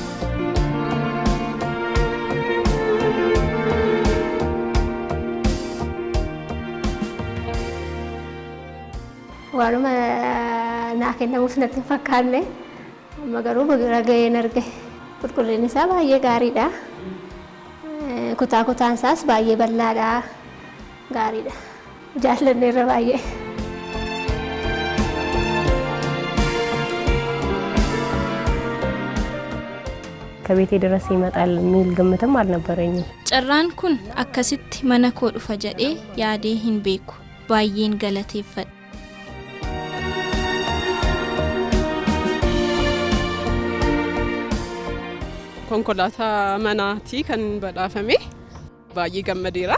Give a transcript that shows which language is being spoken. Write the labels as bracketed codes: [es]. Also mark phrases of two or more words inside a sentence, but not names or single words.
[om] Waanuma naa kennamuuf natti hin fakkaanne amma garuu raga'een arge. Qulqullinni isaa baay'ee gaariidha. Kutaan isaas baay'ee bal'aadha. Gaariidha. Jaallanneerra baay'ee. [am] ከቤቴ ድረስ ይመጣል የሚል ግምትም አልነበረኝም። [om] Carraan kun akkasitti mana koo dhufa jedhee yaadee hin beeku. Baay'een galateeffadha. Konkolaataa manaatii kan badhaafame baay'ee gammadeera.